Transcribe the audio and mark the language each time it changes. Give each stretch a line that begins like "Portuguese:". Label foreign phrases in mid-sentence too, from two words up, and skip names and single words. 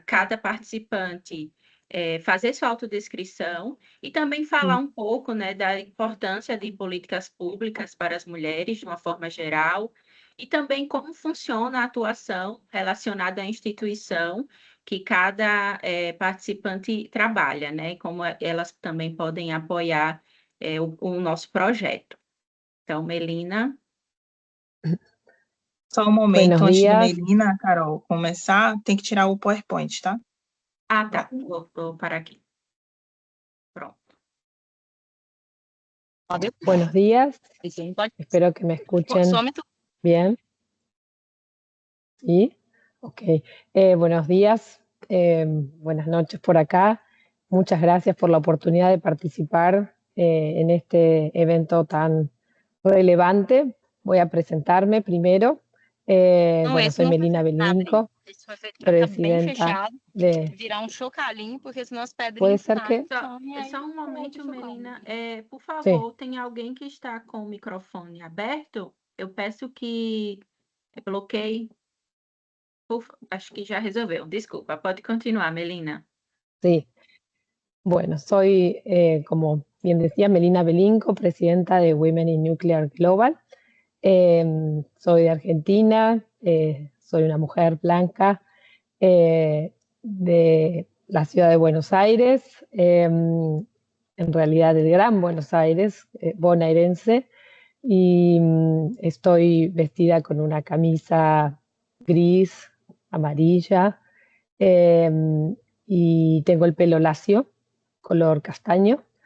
Portuguese: cada participante fazer sua autodescrição e também falar um pouco, né, da importância de políticas públicas para as mulheres, de uma forma geral, e também como funciona a atuação relacionada à instituição que cada participante trabalha, né, e como elas também podem apoiar o nosso projeto. Então, Melina. Só um momento,
Spanish: Buenos
Portuguese: antes de
Spanish: días.
Portuguese: Melina, Carol, começar, tem que tirar o PowerPoint, tá? Ah, tá. Vou parar aqui. Pronto.
Spanish: Buenos días. Espero que me escuchen bien. ¿Sí? Ok. Buenos días. Buenas noches por acá. Muchas gracias por la oportunidad de participar en este evento tan relevante. Voy a presentarme primero. Bueno, soy Melina Belinco, presidenta de... Puede ser que...
Portuguese: Só um momento, Melina. Por favor, tem alguém que está com o microfone aberto? Eu peço que bloqueie. Acho que já resolveu. Desculpa, pode continuar, Melina.
Spanish: Sí. Bueno, soy, como bien decía, Melina Belinco, presidenta de Women in Nuclear Global. Soy de Argentina, soy una mujer blanca de la ciudad de Buenos Aires, en realidad del Gran Buenos Aires, bonaerense, y estoy vestida con una camisa gris, amarilla, y tengo el pelo lacio, color castaño,